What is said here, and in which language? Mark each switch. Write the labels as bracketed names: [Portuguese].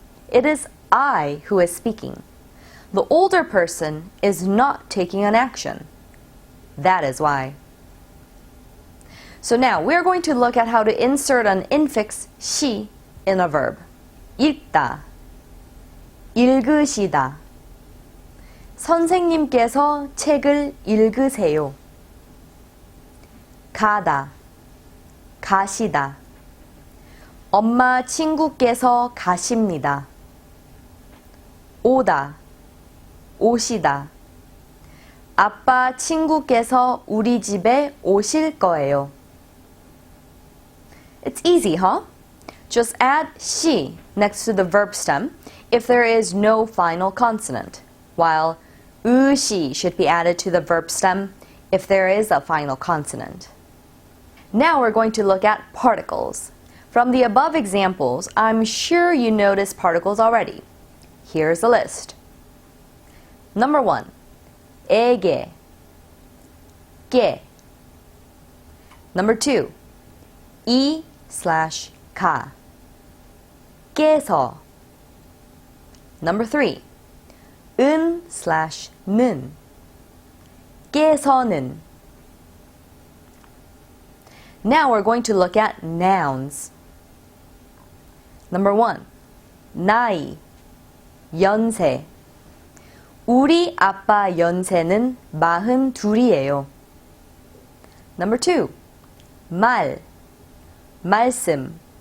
[English] It is I who is speaking. The older person is not taking an action. That is why. So now we're going to look at how to insert an infix she in a verb. [Korean] 읽다, 읽으시다. 선생님께서 책을 읽으세요. 가다, 가시다. 엄마 친구께서 가십니다. 오다, 오시다. 아빠 친구께서 우리 집에 오실 거예요. [English] It's easy, huh? Just add she next to the verb stem if there is no final consonant, while she should be added to the verb stem if there is a final consonant. Now we're going to look at particles. From the above examples, I'm sure you noticed particles already. Here's a list. Number 1, 에게, 게. Number 2, 이/가, 깨서. Number 3, 은/는, 깨서는. Now we're going to look at nouns. Number 1, 나이, 연세. [Korean] 우리 아빠 연세는 42이에요. [English] Number 2, 말, 말씀.